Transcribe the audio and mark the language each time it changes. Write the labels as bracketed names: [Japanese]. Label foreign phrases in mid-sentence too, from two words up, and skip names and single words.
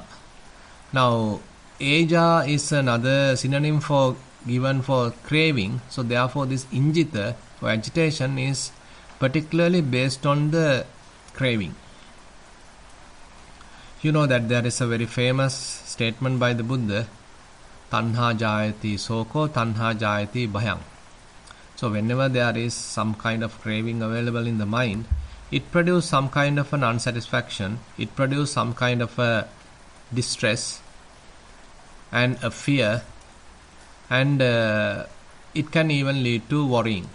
[English] Now aja is another synonym for given for craving. So therefore this injita or agitation is particularly based on the craving. You know that there is a very famous statement by the Buddha, [Pali] tanha jayati soko, tanha jayati bhayam. [English] So whenever there is some kind of craving available in the mind, it produces some kind of an unsatisfaction, it produces some kind of a distress and a fear, and it can even lead to worrying.